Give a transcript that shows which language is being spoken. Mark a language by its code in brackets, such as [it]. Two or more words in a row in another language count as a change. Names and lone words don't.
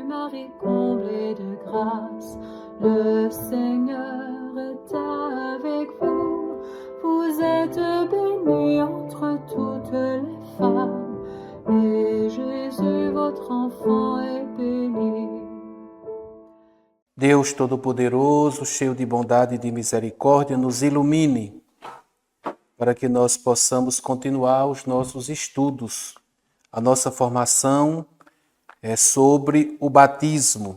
[fr] Marie, comblée de grâce, le Seigneur est avec vous. Vous êtes bénie entre toutes les femmes, et Jésus, votre enfant, est béni. [pt] Deus Todo-Poderoso, cheio de bondade e de misericórdia, nos ilumine para que nós possamos continuar os nossos estudos. A nossa formação é sobre o batismo.